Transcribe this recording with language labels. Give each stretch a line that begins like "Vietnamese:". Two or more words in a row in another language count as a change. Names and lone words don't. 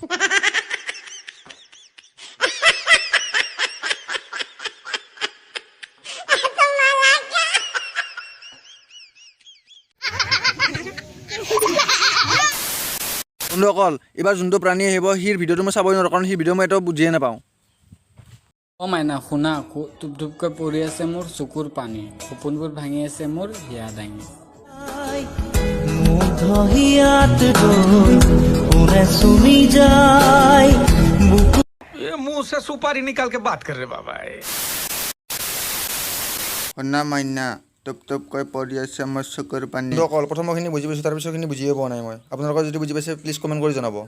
Assamese: বন্ধুসকল, এইবাৰ যোনটো প্ৰাণী আহিব সিৰ ভিডিঅ'টো মই চাবই নোৱাৰোঁ কাৰণ সি ভিডিঅ' মই এটাও বুজিয়ে নাপাওঁ। অ মাইনা শুনা, টুপ টুপকৈ পৰি আছে মোৰ চকুৰ পানী, সপোনবোৰ ভাঙি আছে মোৰ হিয়া দাঙি।
Hindi: मुंह से सुपारी निकाल के बात कर रहे बाबा।
Assamese: শুনা মাইনা, টপ টপকৈ পৰি আছে মোৰ চকুৰ পানী। বন্ধুসকল, প্ৰথমখিনি বুজি পাইছোঁ, তাৰপিছৰখিনি বুজিয়ে পোৱা নাই মই। আপোনালোকৰ যদি বুজি পাইছে
English: please comment
Assamese: কৰি জনাব।